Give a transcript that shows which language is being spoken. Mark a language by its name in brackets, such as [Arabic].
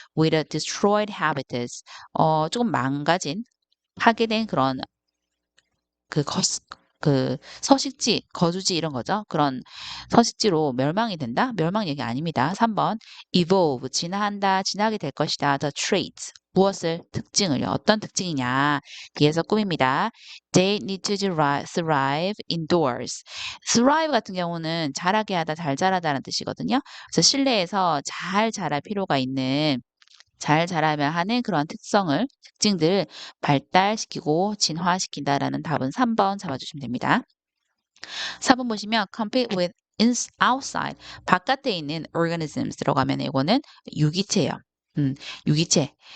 [English] with a destroyed habitats [Korean] 조금 망가진 파괴된 그런 그 서식지, 거주지 이런 거죠. 그런 서식지로 멸망이 된다? 멸망 얘기 아닙니다. 3번 evolve, 진화한다, 진화하게 될 것이다. [English] The traits, [Korean] 무엇을? 특징을요. 어떤 특징이냐? 뒤에서 꾸밉니다. [English] They need to thrive indoors. [Korean] thrive 같은 경우는 자라게 하다, 잘 자라다는 뜻이거든요. 그래서 실내에서 잘 자랄 필요가 있는 잘 자라면 하는 그런 특징들을 발달시키고 진화시킨다라는 답은 3번 잡아주시면 됩니다. 4번 보시면 [English] compete with outside [Korean] 바깥에 있는 organisms 들어가면 이거는 유기체예요. 유기체.